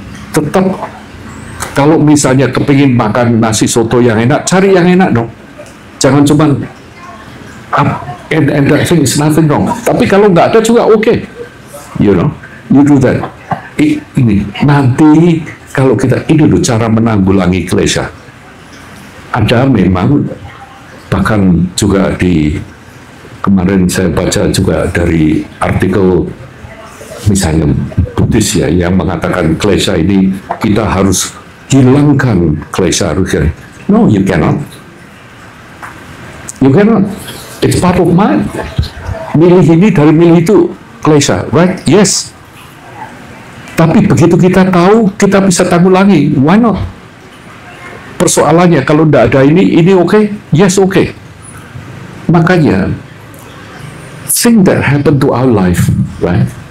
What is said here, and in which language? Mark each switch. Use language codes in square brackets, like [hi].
[id] Tetap, kalau misalnya kepingin makan nasi soto yang enak, cari yang enak dong. Jangan cuma [en] and that thing is nothing wrong. [id] Tapi kalau nggak ada juga okay. [en] You do that. [id] Ini nanti kalau kita ini loh cara menanggulangi klesha. Ada memang, bahkan juga di kemarin saya baca juga dari artikel misalnya Buddhis ya, yang mengatakan klesha ini kita harus hilangkan klesha. [en] No, you cannot. You cannot. It's part of mind. [id] Milih ini dari milih itu klesha, right? Yes. Tapi begitu kita tahu, kita bisa tanggulangi. [en] Why not? [id] Persoalannya kalau tidak ada ini okay? [en] Yes, okay. Makanya, thing that happened to our life, right?